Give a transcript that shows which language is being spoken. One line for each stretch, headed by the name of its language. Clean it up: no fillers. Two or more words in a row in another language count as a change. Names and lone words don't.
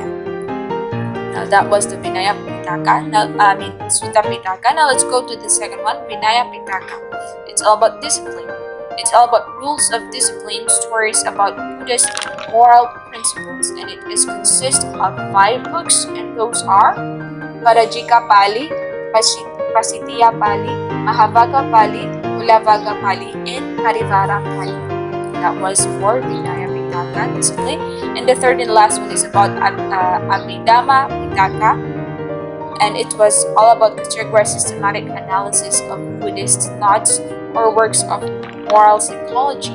English: Now that was the Vinaya Pitaka. Sutta Pitaka. Now let's go to the second one, Vinaya Pitaka. It's all about discipline. It's all about rules of discipline, stories about Buddhist moral principles, and it consists of 5 books, and those are Parajika Pali, Pasitiya Pali, Mahavagga Pali, Ulavaga Pali, and Parivara Pali. That was for Vinaya Pitaka, discipline. And the third and last one is about Abhidhamma Pitaka, and it was all about the rigorous systematic analysis of Buddhist thoughts or works of moral psychology.